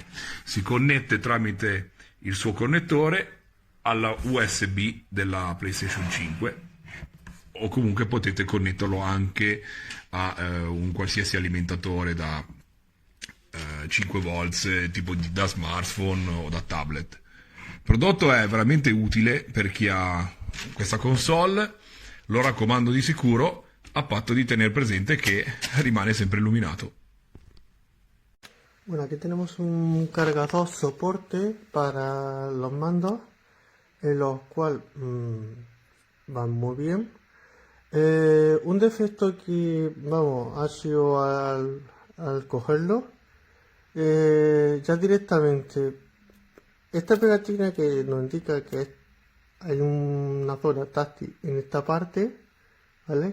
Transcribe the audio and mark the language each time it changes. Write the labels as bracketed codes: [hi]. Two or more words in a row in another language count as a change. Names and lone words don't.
[it] Si connette tramite il suo connettore alla USB della PlayStation 5, o comunque potete connetterlo anche a un qualsiasi alimentatore da 5 volts tipo da smartphone o da tablet. Il prodotto è veramente utile per chi ha questa console, lo raccomando di sicuro, a patto di tenere presente che rimane sempre illuminato. [es] Bueno, aquí tenemos un cargador soporte para los mandos, en los cuales van muy bien. Un defecto que, vamos, ha sido al cogerlo, ya directamente, esta pegatina que nos indica que hay una zona táctil en esta parte, ¿vale?